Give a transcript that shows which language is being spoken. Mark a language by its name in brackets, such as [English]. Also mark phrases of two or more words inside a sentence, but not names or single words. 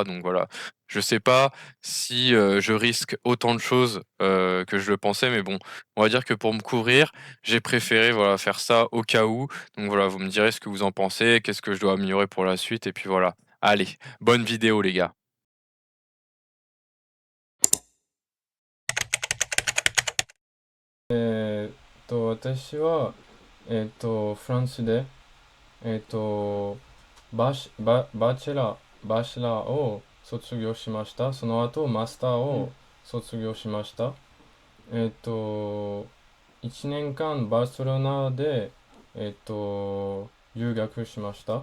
[French] Donc voilà, je sais pas si, je risque autant de choses, que je le pensais, mais bon, on va dire que pour me couvrir, j'ai préféré, voilà, faire ça au cas où. Donc voilà, vous me direz ce que vous en pensez, qu'est-ce que je dois améliorer pour la suite et puis voilà. Allez, bonne vidéo les gars. [Japanese] 私は、フランスで、バチェラーを卒業しました。その後、マスターを卒業しました。1年間バルセロナで、留学しました。